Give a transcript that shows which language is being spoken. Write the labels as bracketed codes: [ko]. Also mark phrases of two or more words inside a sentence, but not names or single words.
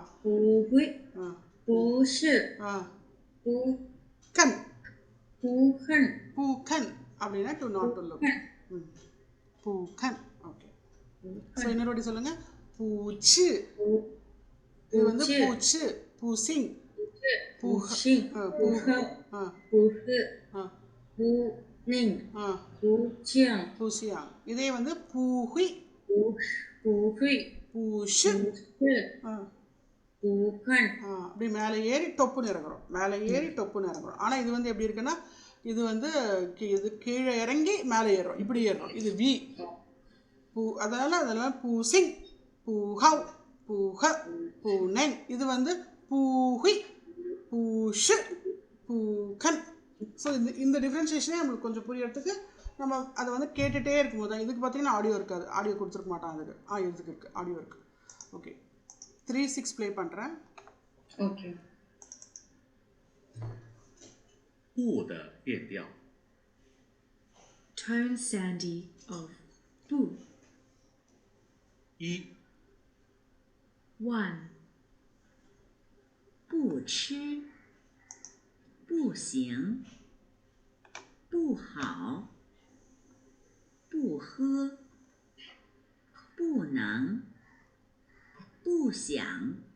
[zh] 不会，不是, பூகன், பூகன், [ta] பூகன் அப்படின்னா [en] to not to look. [ta] பூகன். ஓகே, ஸோ இன்னொரு வாட்டி சொல்லுங்கள். பூச்சு, இது வந்து [zh] 不吃 不行不信不好 ஆ 不喝 ஆ 不宁 ஆ 不降 [ta] பூசியாங் இதே வந்து பூஹி [zh] 不会 பூஷு 不是 ஆ 不看 [ta] அப்படி மேலே ஏறி டொப்புன்னு இறங்குறோம் மேலே ஏறி டொப்புன்னு இறங்குறோம் ஆனால் இது வந்து எப்படி இருக்குன்னா இது வந்து இது கீழே இறங்கி மேலே ஏறுறோம் இப்படி ஏறுறோம் இது வி பூ அதெல்லாம் [zh] 不行 不好 不喝 不能 [ta] இது வந்து [zh] 不会 不是 不看 [ta] ஸோ இந்த டிஃப்ரென்ஷியேஷனே நம்மளுக்கு கொஞ்சம் புரியறதுக்கு நம்ம அதை வந்து கேட்டுகிட்டே இருக்கும்போது தான் இதுக்கு பார்த்தீங்கன்னா ஆடியோ இருக்காது ஆடியோ கொடுத்துருக்க மாட்டாங்க அதுக்கு இதுக்கு இருக்குது ஆடியோ இருக்குது ஓகே 3-6 ப்ளே பண்ணுறேன் [en] OK [zh] 不的变调。 [en] Tone Sandy of bu. [zh] 一 1. 不吃，不行，不好，不喝，不能，不想。